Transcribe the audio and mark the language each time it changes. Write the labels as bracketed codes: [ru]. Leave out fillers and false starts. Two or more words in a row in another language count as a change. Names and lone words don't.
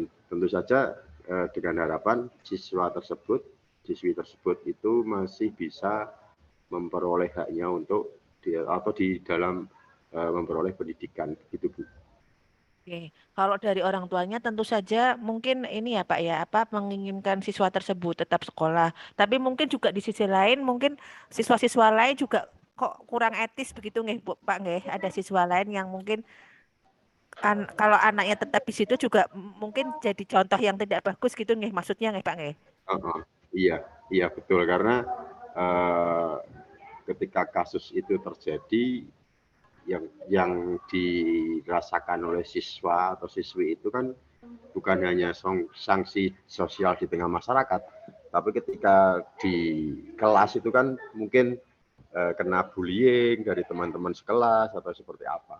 [id] Tentu saja dengan harapan siswi tersebut itu masih bisa memperoleh haknya untuk di dalam memperoleh pendidikan, begitu Bu. Oke, kalau dari orang tuanya tentu saja mungkin ini ya Pak ya, apa menginginkan siswa tersebut tetap sekolah. Tapi mungkin juga di sisi lain mungkin siswa-siswa lain juga kok kurang etis begitu nggih Pak nggih. Ada siswa lain yang mungkin kalau anaknya tetap di situ juga mungkin jadi contoh yang tidak bagus gitu nggih maksudnya nggih Pak nggih. Heeh. Iya, iya betul karena eh, ketika kasus itu terjadi yang dirasakan oleh siswa atau siswi itu kan bukan hanya sanksi sosial di tengah masyarakat, tapi ketika di kelas itu kan mungkin kena bullying dari teman-teman sekelas atau seperti apa.